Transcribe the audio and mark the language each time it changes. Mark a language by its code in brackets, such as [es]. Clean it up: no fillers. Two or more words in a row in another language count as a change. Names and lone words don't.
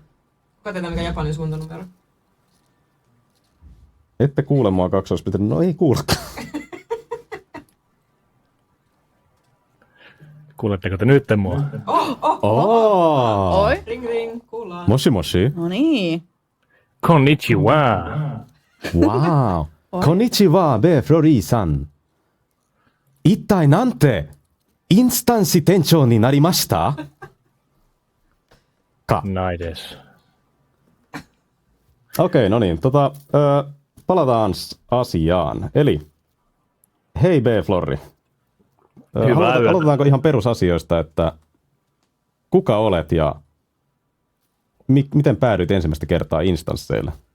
[fi] Katsotaan mikä Japanin suuntanumero. Ette kuule mua kaksoispiteellä. No ei kuulekaan. Kuuletteko te nyt mua? Oi. Ring ring, kuullaan. [ja] もしもし. [fi] No niin. [ja] Konnichiwa. [fi] Wow. [ja] Konnichiwa, B-Flori-san. いったい なんて インスタンス 店長 に なりました? Naides. [fi] Okei, no niin. Palataan asiaan. Eli, hei B-Flori. Aloitetaanko ihan perusasioista, että kuka olet ja miten päädyit ensimmäistä kertaa instansseille?